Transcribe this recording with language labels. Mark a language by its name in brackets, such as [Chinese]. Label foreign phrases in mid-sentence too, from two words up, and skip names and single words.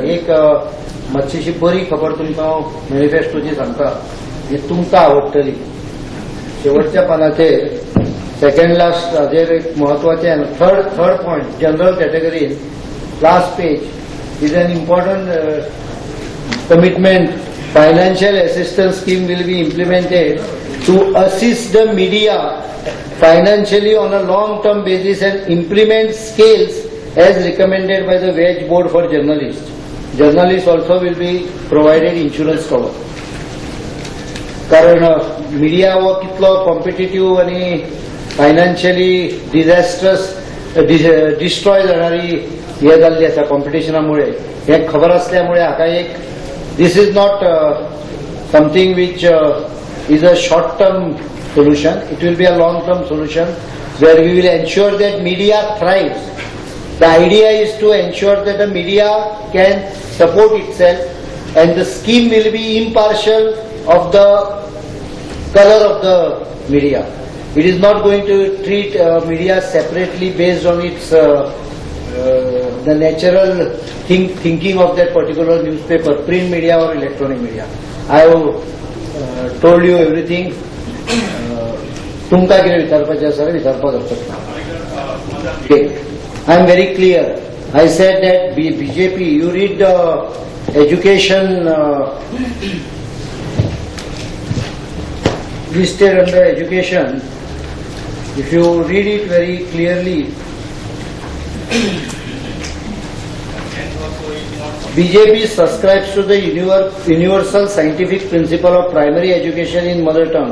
[Konkani] एक मातशीशी बरी खबर तुमकां मॅनिफेस्टोची सांगता जी तुमकां आवडटली. शेवटच्या पानाचेर [English] second last [Konkani] हाजेर एक महत्वाचें [English] third point general category last page is an important commitment. financial assistance scheme will be implemented to assist the media financially on a long-term basis and implement scales as recommended by the Wage Board for journalists. Journalists also will be provided insurance cover. [Konkani] कारण मीडिया हो कितलो कॉम्पिटिटिव्ह आणि [English] financially disastrous destroy [Konkani] जाणारी हे जाल्ली आसा कॉम्पिटिशनामुळे हे खबर असल्यामुळे हाका एक दिस [English] is not something which is a short term solution. It will be a long-term solution where we will ensure that media thrives. The idea is to ensure that the media can support itself and the scheme will be impartial of the color of the media. It is not going to treat media separately based on its the natural thinking of that particular newspaper, print media or electronic media. I have told you everything. [Konkani] तुमकां कितें विचारपाचें आसा विचारपाक शकता. [English] I am very clear. I said that BJP, you read education listed under education. If you read it very clearly, BJP subscribes to the universal scientific principle of primary education in mother tongue.